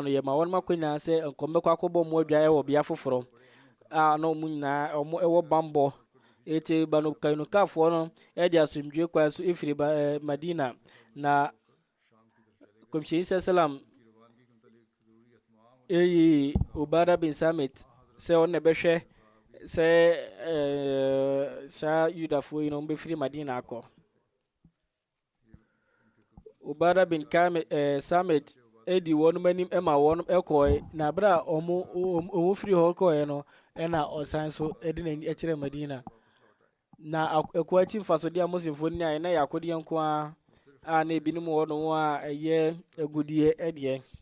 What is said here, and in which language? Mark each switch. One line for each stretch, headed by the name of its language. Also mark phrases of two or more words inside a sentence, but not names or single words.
Akan: no yɛma wɔnom akɔnyinaa sɛ nkɔmmɛkɔ akɔbɔ mo adwae wɔ bea foforɔ a na ɔmo nyinaa ɔmo ɛwɔ bambɔ eti Banu Kainukafoɔ no ɛde asomdwe kwan so ɛfiri Madina na kɔmhyɛni sɛ salam ɛyi Ubada bin Samit sɛ ɔno na ɛbɛhwɛ sɛ saa yudafoɔ yi no mbɛfiri madina akɔ. Ubada bin Samit edi wɔnom anim ma wɔnom ɛkɔɛ, na abere a ɔmo firi hɔ kɔɛ no ɛna ɔsan so ɛde n'ani ɛkyerɛ madina. Na ɛkɔ akyi mfasodeɛ a muslimfoɔ ni ayɛ na yɛ akodeɛ nko a na ebinom wɔ no a ɛyɛ agudie ɛdeɛ.